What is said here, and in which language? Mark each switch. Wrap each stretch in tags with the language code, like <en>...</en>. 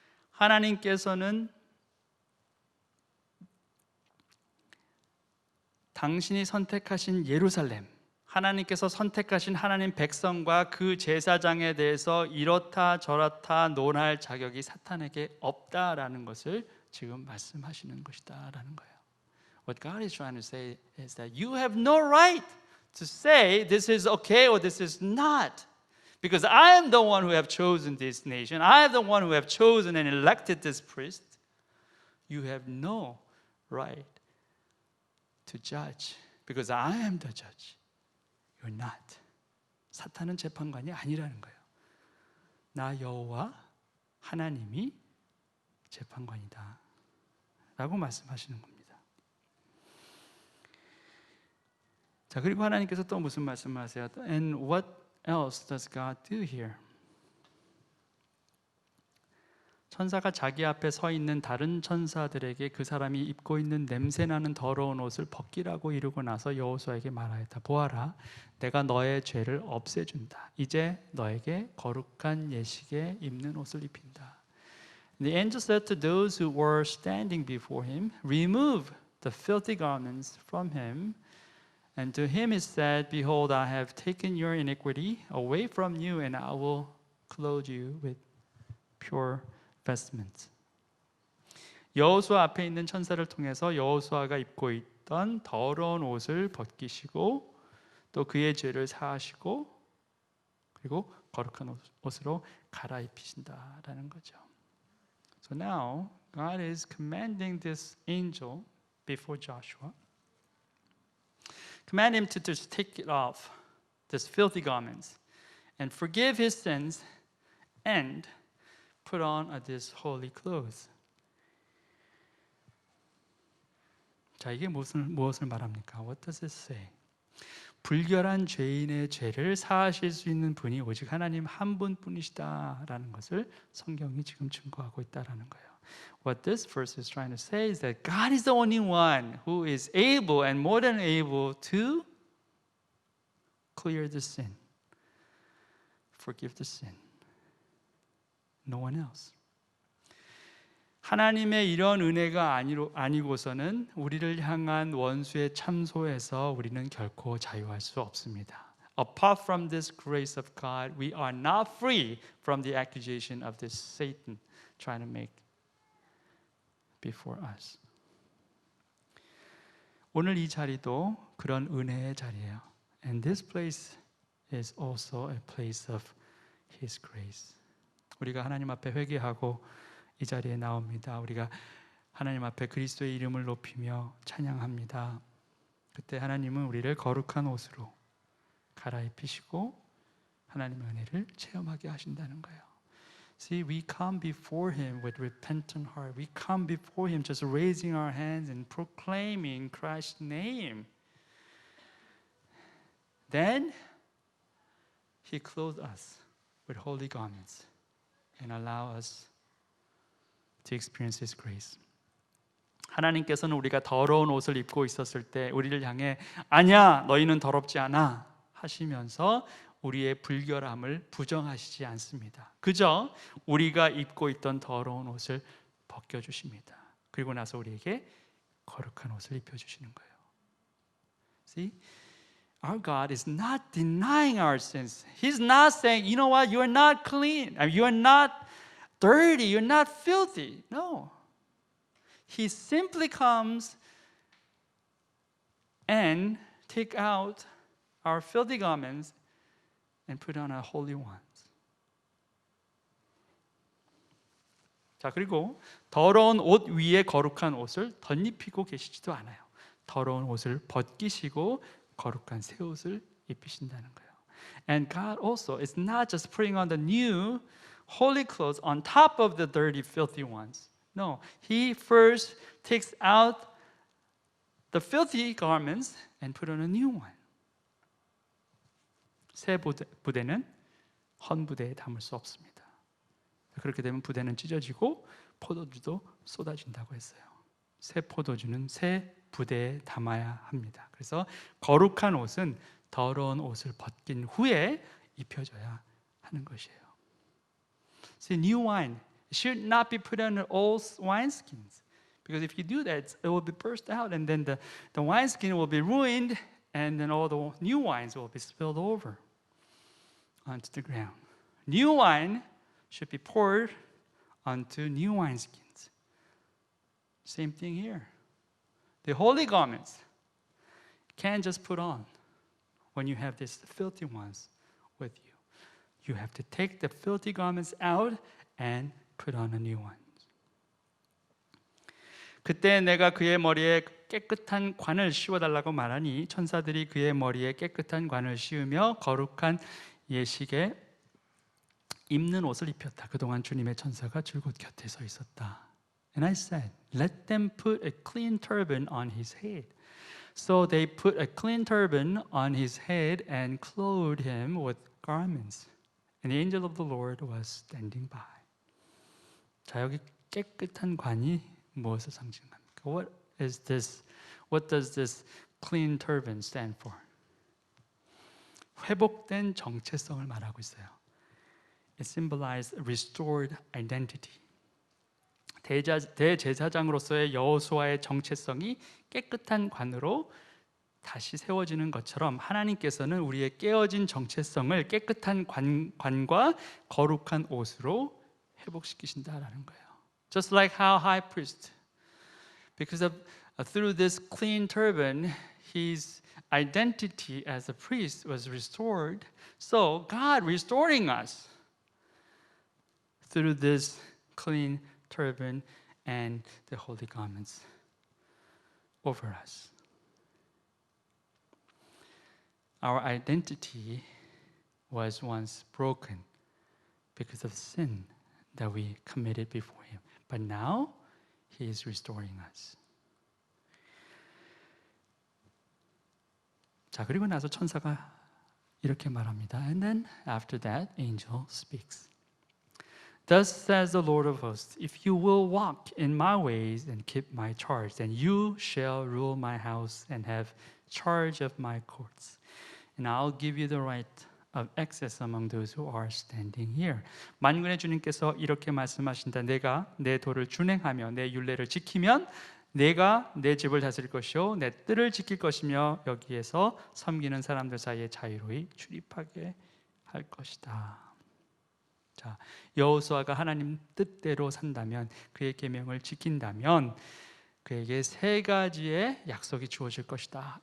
<ko>하나님께서는 당신이 선택하신 예루살렘, 하나님께서 선택하신 하나님 백성과 그 제사장에 대해서 이렇다 저렇다 논할 자격이 사탄에게 없다라는 것을 지금 말씀하시는 것이다라는 거예요.</ko> <en>What God is trying to say is that you have no right to say this is okay or this is not. Because I am the one who have chosen this nation. I am the one who have chosen and elected this priest. You have no right to judge. Because I am the judge. You're not.</en> <ko>사탄은 재판관이 아니라는 거예요. 나 여호와 하나님이 재판관이다 라고 말씀하시는 겁니다. 자, 그리고 하나님께서 또 무슨 말씀을 하세요?</ko> <en>And what else does God do here?</en> <ko>천사가 자기 앞에 서 있는 다른 천사들에게 그 사람이 입고 있는 냄새나는 더러운 옷을 벗기라고 이르고 나서 여호수아에게 말하였다. 보아라, 내가 너의 죄를 없애준다. 이제 너에게 거룩한 예식에 입는 옷을 입힌다.</ko> <en>The angel said to those who were standing before him, remove the filthy garments from him. And to him he said, behold, I have taken your iniquity away from you, and I will clothe you with pure vestments.</en> <ko>여호수아 앞에 있는 천사를 통해서 여호수아가 입고 있던 더러운 옷을 벗기시고 또 그의 죄를 사하시고 그리고 거룩한 옷으로 갈아입히신다라는 거죠.</ko> <en>So now God is commanding this angel before Joshua, command him to just take it off, this filthy garments, and forgive his sins, and put on this holy clothes.</en> <ko>자, 이게 무엇을 말합니까?</ko> <en>What does it say?</en> <ko>불결한 죄인의 죄를 사하실 수 있는 분이 오직 하나님 한 분뿐이시다라는 것을 성경이 지금 증거하고 있다라는 거예요.</ko> <en>What this verse is trying to say is that God is the only one who is able and more than able to clear the sin, forgive the sin. No one else.</en> <ko>하나님의 이런 은혜가 아니고서는 우리를 향한 원수의 참소에서 우리는 결코 자유할 수 없습니다.</ko> <en>Apart from this grace of God, we are not free from the accusation of this Satan trying to make before us.</en> <ko>오늘 이 자리도 그런 은혜의 자리예요.</ko> <en>And this place is also a place of His grace.</en> <ko>우리가 하나님 앞에 회개하고 이 자리에 나옵니다. 우리가 하나님 앞에 그리스도의 이름을 높이며 찬양합니다. 그때 하나님은 우리를 거룩한 옷으로 갈아입히시고 하나님의 은혜를 체험하게 하신다는 거예요.</ko> <en>See, we come before Him with repentant heart. We come before Him just raising our hands and proclaiming Christ's name. Then He clothed us with holy garments and allow us to experience His grace.</en> <ko>하나님께서는 우리가 더러운 옷을 입고 있었을 때 우리를 향해 아니야, 너희는 더럽지 않아 하시면서 우리의 불결함을 부정하시지 않습니다. 그저 우리가 입고 있던 더러운 옷을 벗겨주십니다. 그리고 나서 우리에게 거룩한 옷을 입혀주시는 거예요.</ko> <en>See? Our God is not denying our sins. He's not saying, you know what, you're not clean. You're not dirty. You're not filthy. No. He simply comes and take out our filthy garments and put on our holy ones.</en> <ko>자, 그리고 더러운 옷 위에 거룩한 옷을 덧입히고 계시지도 않아요. 더러운 옷을 벗기시고 거룩한 새 옷을 입히신다는 거예요.</ko> <en>And God also is not just putting on the new holy clothes on top of the dirty, filthy ones. No, He first takes out the filthy garments and put on a new one.</en> <ko>새 부대는 헌 부대에 담을 수 없습니다. 그렇게 되면 부대는 찢어지고 포도주도 쏟아진다고 했어요. 새 포도주는 새 부대에 담아야 합니다. 그래서 거룩한 옷은 더러운 옷을 벗긴 후에 입혀져야 하는 것이에요.</ko> <en>See, new wine should not be put on old wineskins, because if you do that, it will be burst out, and then the wineskin will be ruined, and then all the new wines will be spilled over onto the ground. New wine should be poured onto new wineskins. Same thing here. The holy garments can't just put on when you have these filthy ones with you. You have to take the filthy garments out and put on a new one.</en> <ko>그때 내가 그의 머리에 깨끗한 관을 씌워달라고 말하니 천사들이 그의 머리에 깨끗한 관을 씌우며 거룩한 예식에 입는 옷을 입혔다. 그동안 주님의 천사가 줄곧 곁에 서 있었다.</ko> <en>And I said, let them put a clean turban on his head. So they put a clean turban on his head and clothed him with garments. And the angel of the Lord was standing by.</en> <ko>자, 여기 깨끗한 관이 무엇을 상징합니까?</ko> <en>What is this? What does this clean turban stand for?</en> <ko>회복된 정체성을 말하고 있어요.</ko> <en>It symbolized restored identity.</en> <ko>대제사장으로서의 여호수아의 정체성이 깨끗한 관으로 다시 세워지는 것처럼 하나님께서는 우리의 깨어진 정체성을 깨끗한 관과 거룩한 옷으로 회복시키신다라는 거예요.</ko> <en>Just like how high priest, because of through this clean turban, his identity as a priest was restored. So God restoring us through this clean turban and the holy garments over us. Our identity was once broken because of sin that we committed before Him. But now, He is restoring us.</en> <ko>자, 그리고 나서 천사가 이렇게 말합니다.</ko> <en>And then, after that, angel speaks. Thus says the Lord of hosts, if you will walk in my ways and keep my charge, then you shall rule my house and have charge of my courts. And I'll give you the right of access among those who are standing here.</en> <ko>만군의 주님께서 이렇게 말씀하신다. 내가 내 도를 준행하며 내 율례를 지키면 내가 내 집을 다스릴 것이요 내 뜰을 지킬 것이며 여기에서 섬기는 사람들 사이에 자유로이 출입하게 할 것이다. 자, 여호수아가 하나님 뜻대로 산다면 그의 계명을 지킨다면 그에게 세 가지의 약속이 주어질 것이다.</ko>